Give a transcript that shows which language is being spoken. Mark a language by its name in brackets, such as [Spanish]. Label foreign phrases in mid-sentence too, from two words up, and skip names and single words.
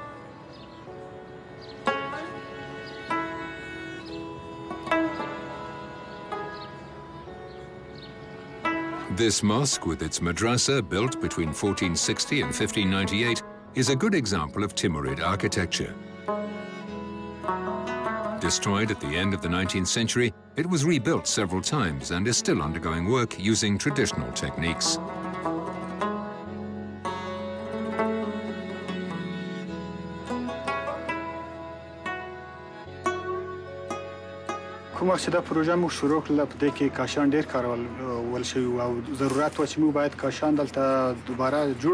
[English] This mosque, with its madrasa built between 1460 and 1598, is a good example of Timurid architecture. Destroyed at the end of the 19th century, it was rebuilt several times and is still undergoing work using traditional techniques. [Pashto] کوم وخت چې دا پروژه موږ شروع کړله په دې کې کاشان ډېر کارول شوي او ضرورت و چې موږ باید کاشان دلته دوباره جوړ